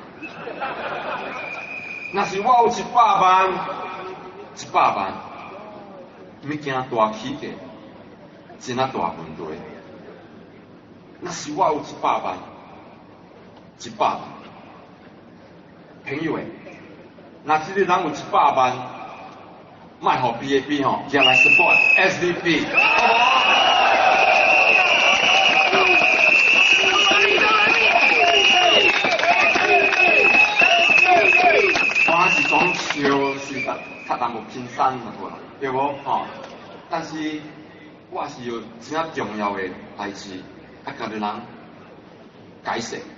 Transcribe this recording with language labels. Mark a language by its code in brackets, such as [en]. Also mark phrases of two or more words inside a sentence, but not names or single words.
[nan] 若是我有100万，100万，物件大起价，真啊大问题。若是我有100万，100万，朋友诶，若这个人有100万，卖互 BAP 吼，也来 support SDP，好无？我是讲笑是较淡薄轻松嘛，对无吼？但是我是有真啊重要的代志，啊，甲你人解释。